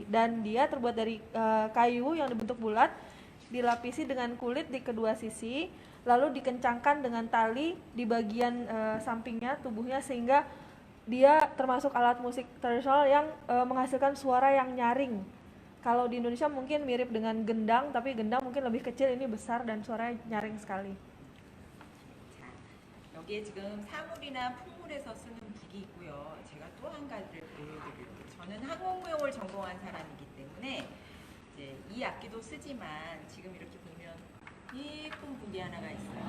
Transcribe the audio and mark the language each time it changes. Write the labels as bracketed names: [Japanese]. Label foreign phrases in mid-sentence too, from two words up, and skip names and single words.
[Indonesian] Dan dia terbuat dari kayu yang dibentuk bulat, dilapisi dengan kulit di kedua sisi, lalu dikencangkan dengan tali di bagian sampingnya tubuhnya sehingga dia termasuk alat musik tradisional yang menghasilkan suara yang nyaring. Kalau di Indonesia mungkin mirip dengan gendang, tapi gendang mungkin lebih kecil, ini besar dan suaranya nyaring sekali. [Korean] 여기에 지금 사물이나 풍물에서 쓰는 북이 있고요. 제가 또 한 가지를 보여드릴게요. 저는 항공무용을 전공한 사람이기 때문에 이제 이 악기도 쓰지만 지금 이렇게 보면 예쁜 북이 하나가 있어요.